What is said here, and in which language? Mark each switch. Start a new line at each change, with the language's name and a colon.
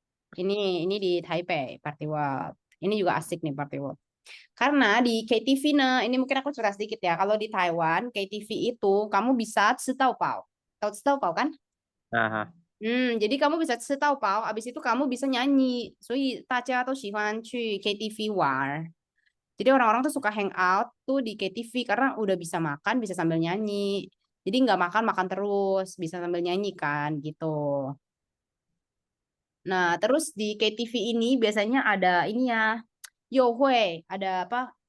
Indonesian: Ini di Taipei Party World. Ini juga asik nih Party World. Karena di KTV nah, ini mungkin aku cerita sedikit ya. Kalau di Taiwan, KTV itu kamu bisa
Chinese: 吃到饱.
Indonesian: Tahu 吃到饱 kan? Aha. Jadi kamu bisa
Chinese: 吃到饱,
Indonesian: abis itu kamu bisa nyanyi.
Chinese: 所以大家都喜欢去 KTV 玩.
Indonesian: Jadi orang-orang tuh suka hangout tuh di KTV karena udah bisa makan, bisa sambil nyanyi. Jadi nggak makan makan terus, bisa sambil nyanyi kan gitu. Nah, terus di KTV ini biasanya ada ini ya, Yohui, ada apa?